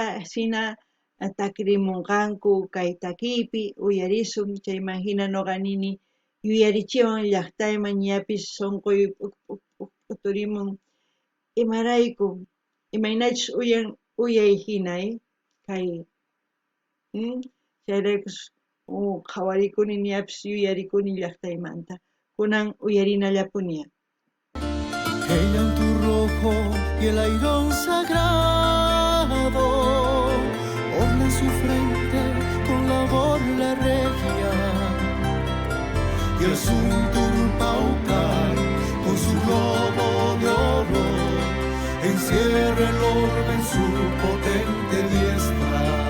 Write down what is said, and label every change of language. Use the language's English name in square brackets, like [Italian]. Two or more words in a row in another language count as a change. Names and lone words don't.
[Quechua] hina takrimunqanku kay takiypi uyarisun chayman hina nuqa nini yuyarichiwan llaqtayman ñapis sunquy p'uturimun imarayku imaynachus uyay hinay kay chayraykus qhawarikuni ñapis yuyarikuni llaqtaymanta kunan uyarinallapuña. [Spanish] El llanto rojo y el airón sagrado orlan su frente con la borla regia y el Sunturpaucar con su globo de oro encierra el orbe en su potente diestra.